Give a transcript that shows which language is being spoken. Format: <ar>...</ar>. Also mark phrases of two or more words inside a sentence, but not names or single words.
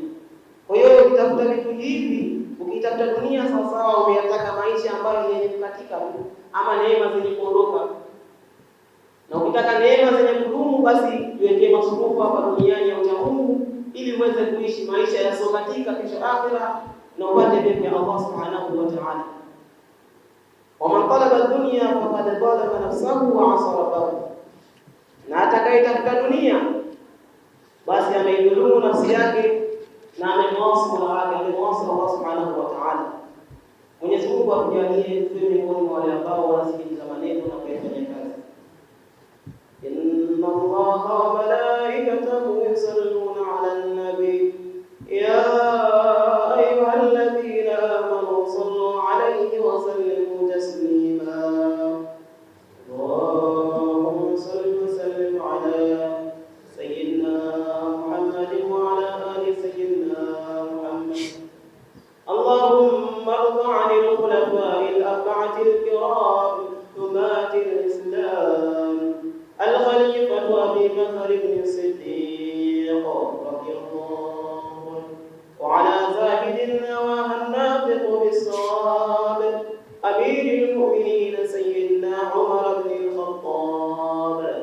<sw>Kwa hiyo ukitafuta vitu hivi, ukitafuta dunia sawa sawa umeyataka maisha ambayo yenye kukatika ama neema zenye kuondoka. Na ukitaka neema zenye kudumu, basi jiwekee masurufu hapa duniani ya uchamungu, ili uweze kuishi maisha yasiokatika kesho akhira, na upate pepo ya</sw> <ar>الله سبحانه وتعالى. ومن طلب الدنيا فقد ظلم نفسه وعصى ربه.</ar> <sw>Na atakayetafuta dunia basi ameidhulumu nafsi yake na amemwasi Mola wake, amemwasi</sw> <ar>الله سبحانه وتعالى.</ar> <sw>Mwenyezi Mungu atujalie tuwe miongoni mwa wale ambao wanasikiliza maneno na kuyafanyia kazi.</sw> <ar>إن الله وملائكته يصلون على النبي يا أيها الذين آمنوا صلوا عليه وسلموا تسليما. اللهم صل وسلم على سيدنا محمد وعلى آل سيدنا محمد. اللهم ارض عن الخلفاء الأربعة الكرام حماة الإسلام الخليفة أبي بكر ابن صديق رضي الله عنه وعلى زاهدينا وحنفق بالصواب أمير المؤمنين سيدنا عمر ابن الخطاب</ar>